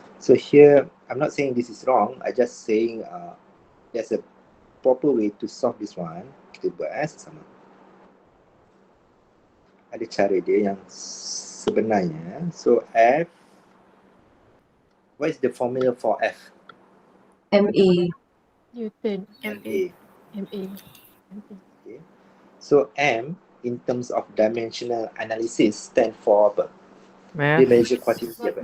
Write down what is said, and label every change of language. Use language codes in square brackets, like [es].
[en] So here I'm not saying this is wrong, I just saying there's a proper way to solve this one. [ms] Kita buat sama. Ada cara dia yang sebenarnya. [en] So F, what is the formula for F? MA. Newton. MA. MA. Okay. So M in terms of dimensional analysis stand for [ms] apa? Dia [en] measure quantity [ms] apa?